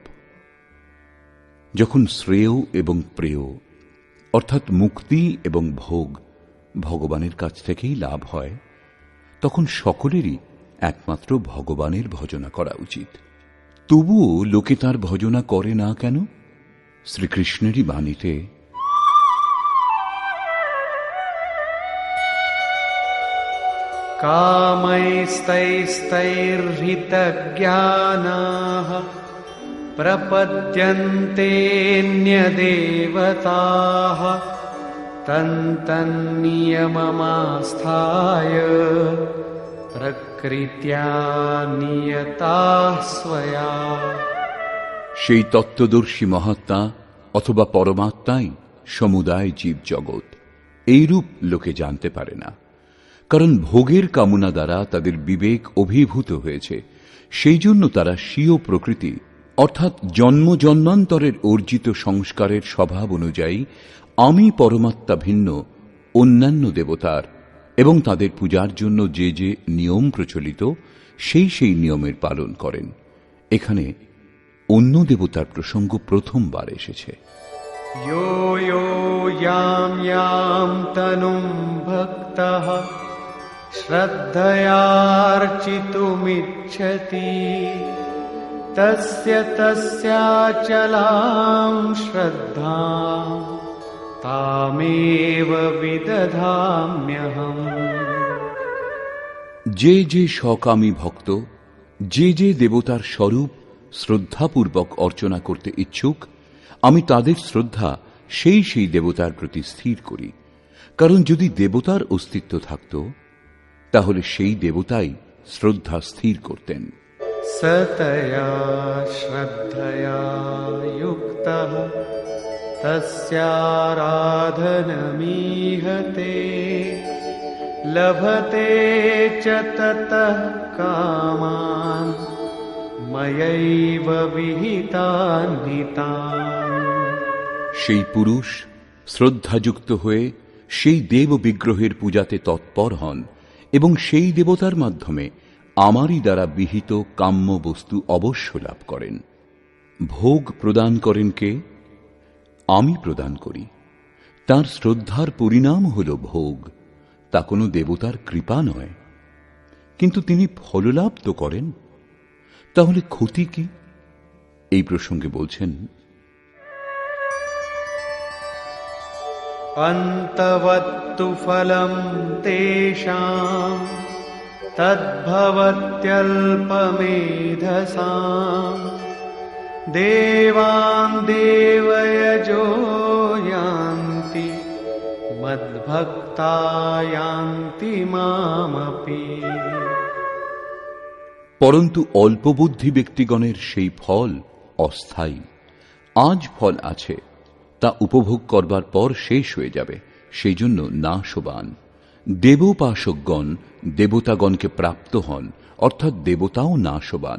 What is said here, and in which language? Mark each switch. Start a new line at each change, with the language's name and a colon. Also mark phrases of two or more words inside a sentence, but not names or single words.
Bangla: যখন শ্রেয় এবং প্রেয় অর্থাৎ মুক্তি এবং ভোগ ভগবানের কাছ থেকেই লাভ হয়, তখন সকলেরই একমাত্র ভগবানের ভজনা করা উচিত। তবুও লোকে তার ভজনা করে না কেন? শ্রীকৃষ্ণেরই বাণীতে
Sanskrit: कामैस्तैस्तैर्हृतज्ञानाः प्रपद्यन्तेऽन्यदेवताः तन्तन्नियममास्थाय प्रकृत्या नियताः स्वया।
Bangla: সেই তত্ত্বদর্শী মহাত্মা অথবা পরমাত্মাই সমুদায় জীব জগৎ, এইরূপ লোকে জানতে পারে না। কারণ ভোগের কামনা দ্বারা তাদের বিবেক অভিভূত হয়েছে। সেই জন্য তারা স্বীয় প্রকৃতি অর্থাৎ জন্ম জন্মান্তরের অর্জিত সংস্কারের স্বভাব অনুযায়ী আমি পরমাত্মা ভিন্ন অন্যান্য দেবতার এবং তাদের পূজার জন্য যে যে নিয়ম প্রচলিত সেই নিয়মের পালন করেন। এখানে অন্য দেবতার প্রসঙ্গ প্রথমবার এসেছে।
Sanskrit: यो यो यां यां तनुं भक्तः श्रद्धयार्चितुमिच्छति तस्य तस्याचलां श्रद्धां तामेव विदधाम्यहम्।
Bangla: যে যে সকামী ভক্ত যে যে দেবতার স্বরূপ শ্রদ্ধাপূর্বক অর্চনা করতে ইচ্ছুক, আমি তাদের শ্রদ্ধা সেই দেবতার প্রতি স্থির করি। কারণ যদি দেবতার অস্তিত্ব থাকত, তাহলে সেই দেবতাই শ্রদ্ধা স্থির করতেন।
Sanskrit: सतया श्रद्धया युक्तः तस्याराधनमीहते लभते च ततः कामान् मयैव विहितान् हितान्।
Bangla: সেই পুরুষ শ্রদ্ধাযুক্ত হয়ে সেই দেব বিগ্রহের পূজাতে তৎপর হন এবং সেই দেবতার মাধ্যমে আমারই দ্বারা বিহিত কাম্য বস্তু অবশ্য লাভ করেন। ভোগ প্রদান করেন কে? আমি প্রদান করি। তার শ্রদ্ধার পরিণাম হল ভোগ। তা কোনো দেবতার কৃপা নয়, কিন্তু তিনি ফললাভ তো করেন। তাহলে ক্ষতি কি? এই প্রসঙ্গে বলছেন,
Sanskrit: अन्तवत्तु फलं तेषां तद्भवत्यल्पमेधसां देवान् देवयजो यान्ति मद्भक्ता यान्ति मामपि।
Bangla: পরন্তু অল্পবুদ্ধি ব্যক্তিগণের সেই ফল অস্থায়ী। আজ ফল আছে, তা উপভোগ করবার পর শেষ হয়ে যাবে, সেই জন্য নাশবান। দেবোপাসকগণ দেবতাগণকে প্রাপ্ত হন, অর্থাৎ দেবতাও নাশবান।